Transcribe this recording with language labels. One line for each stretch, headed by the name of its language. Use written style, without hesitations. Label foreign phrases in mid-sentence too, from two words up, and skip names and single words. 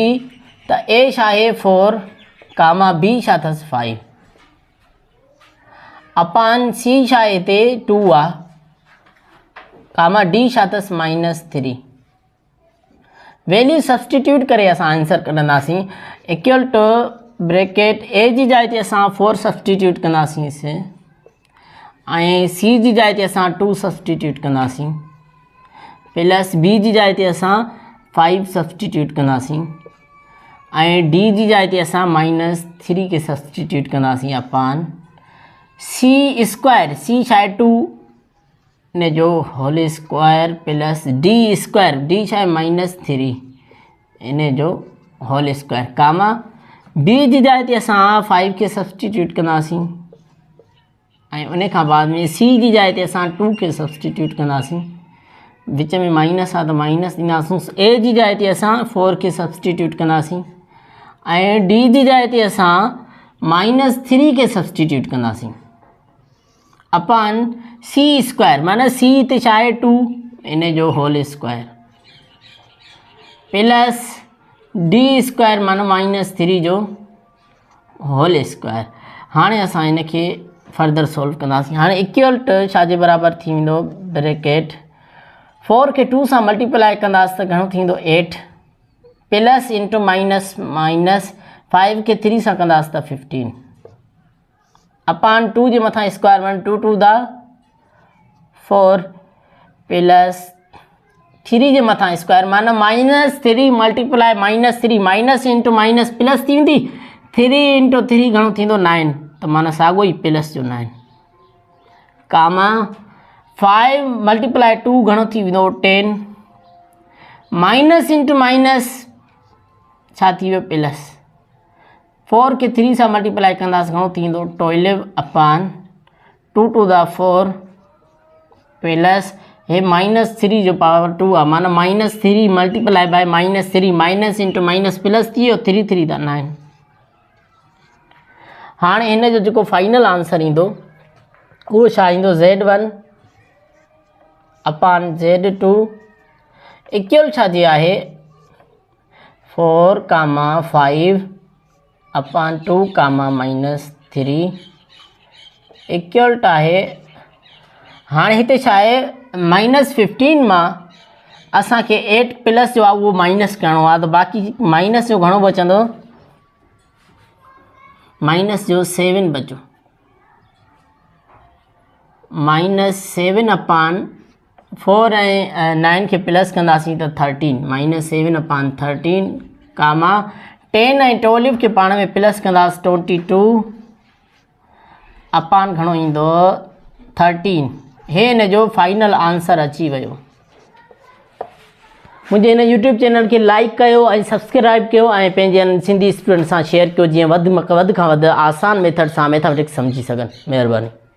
Sindhi: त ए छा आहे 4 कामा बी छा अथसि 5 अपॉन सी छा आहे हिते 2 आहे कामा डी छा अथसि -3।
English: value substitute
Sindhi: करे असां आंसर कढंदासीं।
English: equal to bracket
Sindhi: ए जी जाइ ते असां 4 सब्सटीट्यूट कंदासीं ऐं सी जी जाइ ते असां 2 सब्सटीट्यूट कंदासीं प्लस बी जी जाइ ते असां 5 सब्सटीट्यूट कंदासीं ऐं डी जी जाइ ते असां -3 खे सब्सटीट्यूट कंदासीं
English: upon C square.
Sindhi: सी छा आहे 2 इन जो
English: whole square plus D square,
Sindhi: डी छा आहे -3 इन जो
English: whole square comma B
Sindhi: जी जाइ ते असां 5 खे सब्सटीट्यूट कंदासीं ऐं उन खां बाद में सी जी जाइ ते असां 2 खे सब्सटीट्यूट कंदासीं। विच में माइनस आहे त माइनस ॾींदासीं। ए जी जाइ ते असां 4 खे सब्सटीट्यूट कंदासीं ऐं डी जी जाइ ते असां -3 खे सब्सटीट्यूट कंदासीं
English: upon C square
Sindhi: माना सी ते छा आहे 2 इन जो
English: whole square plus D square
Sindhi: माना -3 जो
English: whole square.
Sindhi: हाणे असां हिनखे
English: further solve
Sindhi: कंदासीं। हाणे
English: equal to
Sindhi: छा जे बराबरि थी वेंदो ब्रैकेट 4 खे 2 सां मल्टीप्लाई कंदासीं त घणो थींदो 8
English: plus into minus 5
Sindhi: खे 3 सां कंदासीं त 15 अपॉन 2 जे मथां स्क्वायर 1 2 2 दा 4 प्लस 3 जे मथां स्क्वायर माना -3
English: multiply -3 minus into minus
Sindhi: प्लस थी वेंदी 3 इंटू 3 घणो थींदो 9 त माना साॻियो ई प्लस जो 9 कामा 5 मल्टीप्लाई 2 घणो थी वेंदो 10
English: minus into minus
Sindhi: छा थी वियो प्लस 4 खे 3 सां मल्टीप्लाई कंदासीं घणो थी वेंदो 12
English: upon 2 to the 4 plus
Sindhi: हे -3 जो पावर 2 आहे माना -3
English: multiply by -3 minus into minus plus
Sindhi: थी वियो 3 3 द 9। हाणे हिन जो जेको
English: final answer
Sindhi: ईंदो उहो छा ईंदो
English: Z1 upon Z2 equal
Sindhi: छा जे आहे
English: 4 comma 5 upon 2 comma -3 equal
Sindhi: आहे। हाणे हिते छा आहे -15 मां असांखे 8 प्लस जो आहे उहो माइनस करिणो आहे त बाक़ी माइनस जो घणो बचंदो माइनस जो 7 बचो -7 अपॉन 4 ऐं 9 खे प्लस कंदासीं त 13
English: -7 upon 13 comma 10
Sindhi: ऐं 12 खे पाण में प्लस कंदासीं 22 अपॉन घणो ईंदो 13। हे हिन जो
English: final answer
Sindhi: अची वियो। मुझे इन यूट्यूब चैनल के लाइक कयो ऐं सब्सक्राइब कयो ऐं पंहिंजनि सिंधी स्टूडेंट सां शेयर कयो जीअं वधि खां वधि आसान मेथड सां मैथमेटिक्स समझी सघनि। महिरबानी।